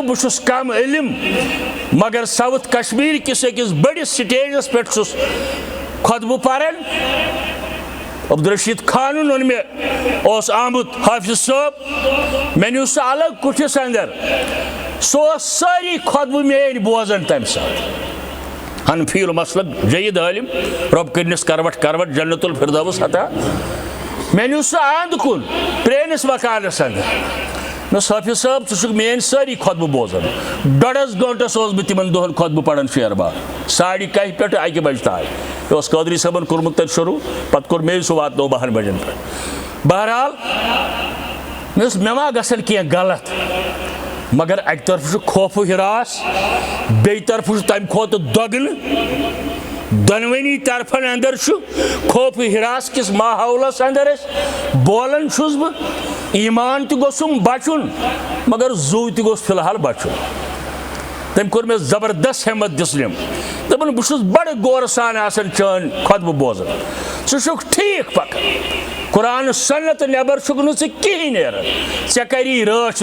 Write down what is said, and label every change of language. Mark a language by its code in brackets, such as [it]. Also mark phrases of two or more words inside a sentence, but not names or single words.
[ks] بہس کم علم مگر ساؤتھ کشمیر کس اکس بڑس سٹیجس پہ خطبہ پران عبدالرشید خانن اون مے آمت حافظ صاحب مے نیو سہ الگ کٹھس اندر سہ ساری خطبہ میری بوزان تمہ سات حنفی المسلک جید عالم رب کرنس کروٹ کروٹ جنت الفردوس عطا میں نیو سہ اند کن پرینس مکانس اندر مس حافظ صاحب ژٕ میٲنۍ ساری خطبہ بوزان ڈۄڈس گنٹس بہٕ تمن دۄہن خطبہ پران شیر باغ 10:30 پٮ۪ٹھ 1 بجہِ تام یہ اوس قادری صٲبن کوٚرمُت تتہِ شروع پتہٕ کوٚر مے سُہ واتنو 12 بجن پٮ۪ٹھ بہرحال مےٚ ما گژھن کینٛہہ غلط مگر اکہ طرف خوف و ہراس بیٚیہِ طرف تمہ کھۄتہٕ دۄگنہٕ دۄنوٕنی طرفن اندر خوف و ہراس کس ماحولس اندر بولان چھس بہٕ ایمان تہ گوٚژھُم بچُن مگر زو تہ گوٚژھ فی الحال بچُن تٔمۍ کوٚر مےٚ زبردست ہمت دِژنم دپان بہٕ چھُس بڑٕ غورٕ سان آسان چٲنۍ خطبہٕ بوزان ژٕ چھُکھ ٹھیٖک پکان قرآن سنت نٮ۪بر چھُکھ نہٕ ژٕ کِہیٖنۍ نیران ژےٚ کری رٲچھ